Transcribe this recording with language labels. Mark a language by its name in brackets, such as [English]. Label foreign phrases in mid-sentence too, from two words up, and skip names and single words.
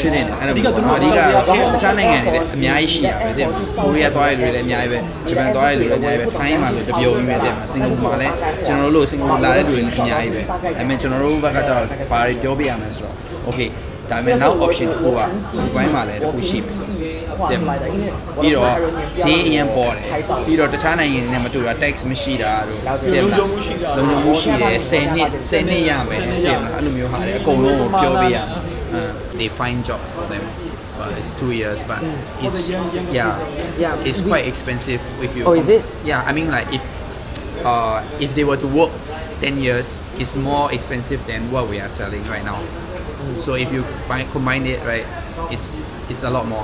[Burmese] ရွှေ့တင်တယ်အဲ့ဒါအဓိကတော့တခြားနိုင်ငံတွေလည်းအများကြီးရှိတာပဲတဲ့ကိုရီးယားသွားတဲ့လူတွေလည်းအများကြီးပဲဂျပန်သွားတဲ့လူတွေလည်းအများကြီးပဲထိုင်းမှာဆိုတပြုံကြီးပဲတဲ့စင်ကာပူမှာလည်းကျွန်တော်တို့စင်ကာပူလာတဲ့လူတွေလည်းအများကြီးပဲဒါပေမဲ့ကျွန်တော်တို့ဘက်ကကျတော့ဘာတွေပြောပြရမလဲဆိုတော့ okay ဒါပေမဲ့ [English] now option [Burmese] ကိုကဒီဘိုင်းမှာလည်းတစ်ခုရှိမယ်တဲ့ပြီးတော့ဈေးအရင်ပေါ်တယ်ပြီးတော့တခြားနိုင်ငံတွေနဲ့မတူတာ tax မရှိတာတို့ လုံခြုံမှုရှိတာ လုံခြုံမှုရှိတယ်10နှစ်ရမယ်တဲ့အဲ့လိုမျိုးဟာလေအကုန်လုံးကိုပြောပြရမယ် [English] they find job for them but it's 2 years but it's it's quite expensive if you is it? I mean like if they were to work 10 years it's more expensive than what we are selling right now so if you combine it right it's a lot more